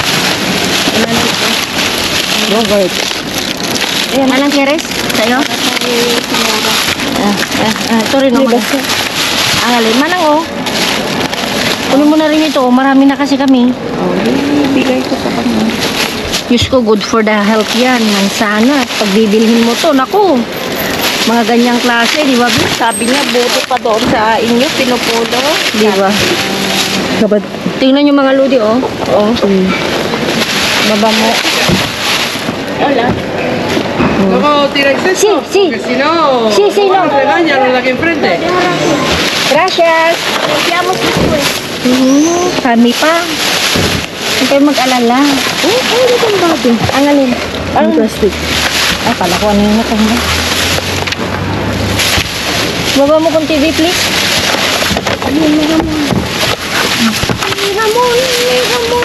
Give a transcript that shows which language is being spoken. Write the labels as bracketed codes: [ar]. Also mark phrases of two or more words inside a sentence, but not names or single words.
[tl] Bakit? Manang Keres? Sa'yo? Ito rin naman. Ang alin. Manang oh. Kunin mo na rin ito. Marami na kasi kami. Bigay ko sa kanya. Diyos ko, [en] good for the health yan. Sana. [tl] Pag bibilhin mo to, naku. Mga ganyang klase, di ba? Sabi niya, buto pa doon sa inyo, pinupulo. Di ba? Kapat. Tingnan yung mga lodi, oh. Oh. Baba mo. Wala. [es] No, tira exceso, Sí, sí. porque si no, Sí, sí, no. te daña lo de aquí enfrente. Gracias. [tl] Lampiamos ito eh. Kami pa. Huwag kayo mag-alala. Oh, ano itong bago? Ang alin? Ang plastic. Ay, pala ko ano yun na kanya. Baba mo kung TV, please. Hamon.